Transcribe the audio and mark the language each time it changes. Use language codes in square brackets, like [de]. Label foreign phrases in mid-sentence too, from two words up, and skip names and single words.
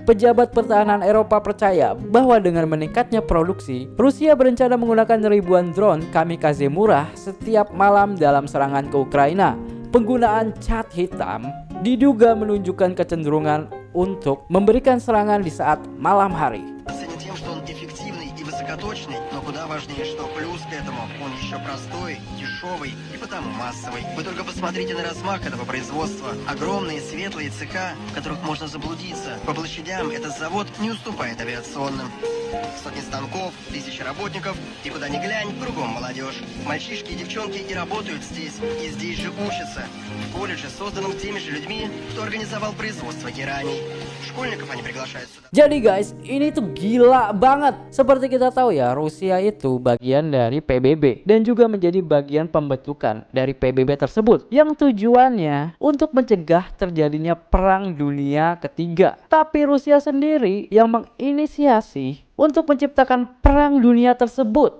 [id] Pejabat pertahanan Eropa percaya bahwa dengan meningkatnya produksi, Rusia berencana menggunakan ribuan drone kamikaze murah setiap malam dalam serangan ke Ukraina. Penggunaan cat hitam diduga menunjukkan kecenderungan untuk memberikan serangan di saat malam hari. [ru] что он эффективный и высокоточный, но куда важнее, что плюс к этому он еще простой, дешевый и потому массовый. Вы только посмотрите на размах этого производства. Огромные светлые цеха, в которых можно заблудиться. По площадям этот завод не уступает авиационным. Сотни станков, тысячи работников, и куда ни глянь, кругом молодежь. Мальчишки и девчонки и работают здесь, и здесь же учатся. В колледже, созданном теми же людьми, кто организовал производство гераний. Школьников они приглашают сюда. [id] Jadi guys, ini tuh gila banget. Seperti kita tahu ya, Rusia itu bagian dari PBB dan juga menjadi bagian pembentukan dari PBB tersebut yang tujuannya untuk mencegah terjadinya perang dunia ketiga. Tapi Rusia sendiri yang menginisiasi untuk menciptakan perang dunia tersebut.